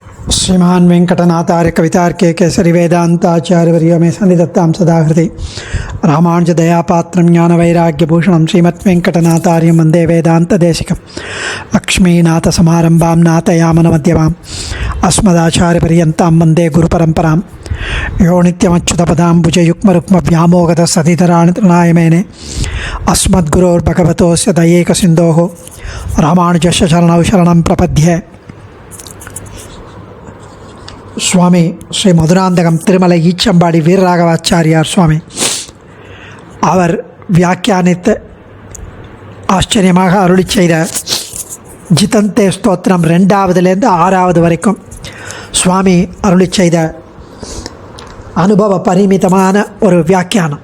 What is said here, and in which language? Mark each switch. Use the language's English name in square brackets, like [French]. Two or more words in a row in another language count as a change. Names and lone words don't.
[Sanskrit] श्रीमान वेंकटनाथार्य कवितार्के केसरी वेदांताचार्यवर्यो मे सन्निधत्तां सदाहृति रामानुजदयापात्रं ज्ञानवैराग्यभूषणं श्रीमद्वेंकटनाथार्यं वन्दे वेदान्तदेशिकं लक्ष्मीनाथसमारम्भां नाथयामनमध्यमाम् अस्मदाचार्यपर्यन्तां वन्दे गुरुपरम्परां यो नित्यमच्युतपदाम्बुजयुग्मरुक्मव्यामोगतसतिधराणि तृणायमेने अस्मद्गुरोर्भगवतोऽस्य दयैकसिन्धोः रामानुजस्य चरणौ शरणं प्रपद्ये. [Tamil] சுவாமி ஸ்ரீ மதுராந்தகம் திருமலை ஈச்சம்பாடி வீரராகவாச்சாரியார் சுவாமி அவர் வியாக்கியானித்து ஆச்சரியமாக அருளி செய்த ஜிதந்தே ஸ்தோத்திரம் 2வதுலேருந்து 6வது வரைக்கும் சுவாமி அருளி செய்த அனுபவ பரிமிதமான ஒரு வியாக்கியானம்.